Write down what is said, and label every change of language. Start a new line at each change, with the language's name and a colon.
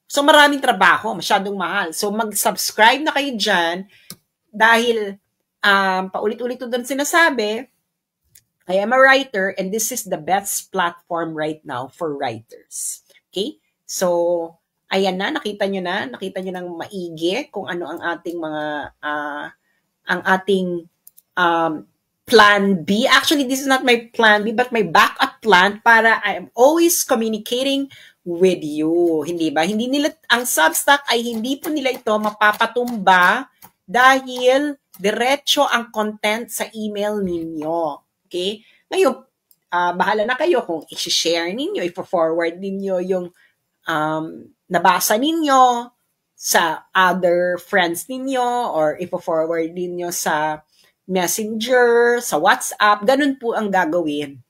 Filipino: So, maraming trabaho, masyadong mahal. So, mag-subscribe na kayo dyan dahil paulit-ulit ko doon sinasabi,
English: I am a writer and this is the best platform right now for writers.
Filipino: Okay? So, ayan na, nakita nyo ng maigi kung ano ang ating mga, ang ating plan B.
English: Actually, this is not my plan B, but my backup plan para I am always communicating with you.
Filipino: Hindi ba? Hindi nila, ang Substack ay hindi po nila ito mapapatumba dahil diretso ang content sa email ninyo. Okay? Ngayon, bahala na kayo kung i-share ninyo, i-forward ninyo yung nabasa ninyo sa other friends ninyo or i-forward ninyo sa Messenger, sa WhatsApp, ganun po ang gagawin.